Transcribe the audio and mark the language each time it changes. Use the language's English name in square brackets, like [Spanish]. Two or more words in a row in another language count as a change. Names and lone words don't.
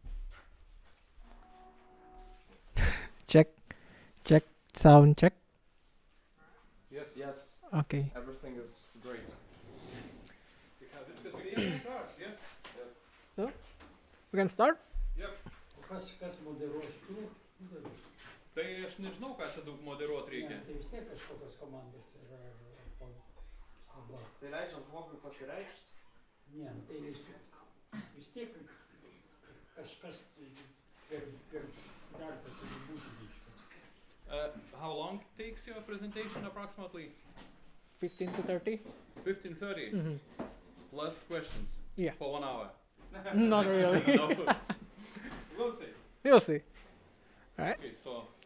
[English] Check, check, sound check. Yes. Yes. Okay. Everything is great. Because it's the video start. Yes. Yes. We can start? Yep. [Lithuanian] Kas moderuos tu? Tai aš nežinau, ką čia daug moderuoti reikia. Tai vis tiek kažkokios komandos yra. Tai leidžiam žmogui pasireikšti. Ne, tai vis tiek kažkas per darbą turi būti biškai. [English] How long takes your presentation approximately? 15 to 30? 15-30 Mm-hmm. plus questions. Yeah. For 1 hour. Not really. No. We'll see. We'll see. Alright. Okay, so